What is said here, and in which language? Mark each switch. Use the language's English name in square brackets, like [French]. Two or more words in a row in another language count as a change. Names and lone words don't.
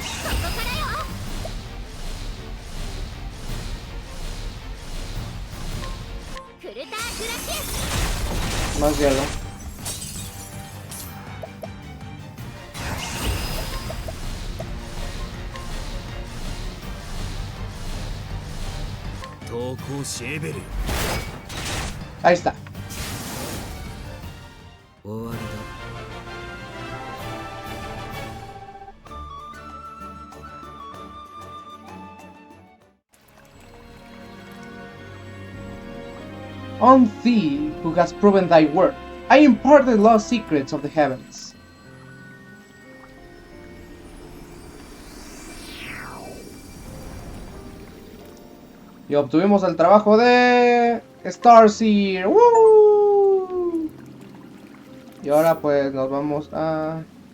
[Spanish] Más hielo. Ahí está. [Japanese] 終わりだ。 [English] On thee, who has proven thy worth, I impart the lost secrets of the heavens. [Spanish] Y obtuvimos el trabajo de Starseer. ¡Woo! Y ahora pues nos vamos a...